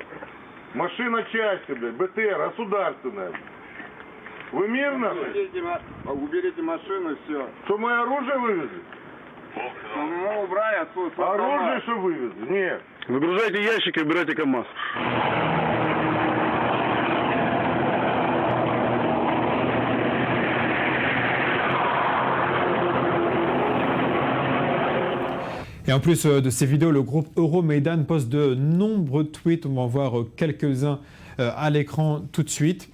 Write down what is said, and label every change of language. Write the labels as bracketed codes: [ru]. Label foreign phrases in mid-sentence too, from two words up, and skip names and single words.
[ru] Машина части, блядь, БТР, государственная. Вы мирно? Уберите машину, все. Что, мы оружие вывезли? Ну, убрали отсюда. Оружие что вывезли? Нет. Выгружайте ящики, убирайте КамАЗ. [fr] Et en plus de ces vidéos, le groupe Euromaidan poste de nombreux tweets. On va en voir quelques-uns à l'écran tout de suite.